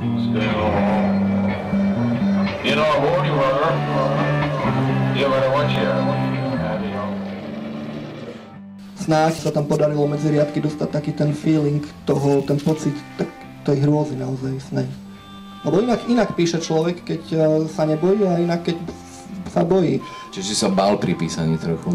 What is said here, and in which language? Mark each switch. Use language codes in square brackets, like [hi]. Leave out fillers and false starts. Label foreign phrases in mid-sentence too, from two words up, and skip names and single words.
[en] still. You know who you are. You better watch it. [sk] Snáď sa tam podarilo medzi riadky dostať taký ten feeling toho, ten pocit tej hrôzy naozaj snej. Lebo inak píše človek, keď sa nebojí, a inak keď sa bojí. Čiže si sa bál pri písaní trochu?